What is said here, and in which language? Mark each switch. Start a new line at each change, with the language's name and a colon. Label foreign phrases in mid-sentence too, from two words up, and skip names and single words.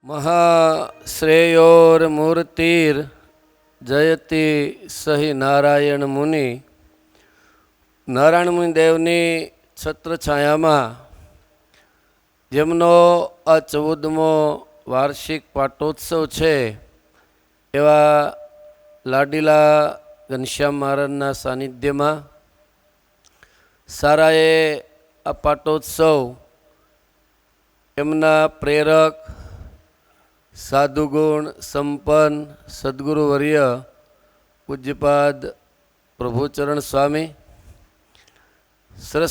Sanskrit: महाश्रेयोर्मूर्तिर जयति सही नारायण मुनि।
Gujarati: નારાયણ મુનિ દેવની છત્રછાયામાં જેમનો આ 14મો વાર્ષિક પાટોત્સવ છે એવા લાડીલા ઘનશ્યામ મહારાજના સાનિધ્યમાં સારાએ આ પાટોત્સવ એમના પ્રેરક સાધુગુણ સંપન્ન સદગુરુવર્ય પૂજ્યપાદ પ્રભુચરણ સ્વામી સરસ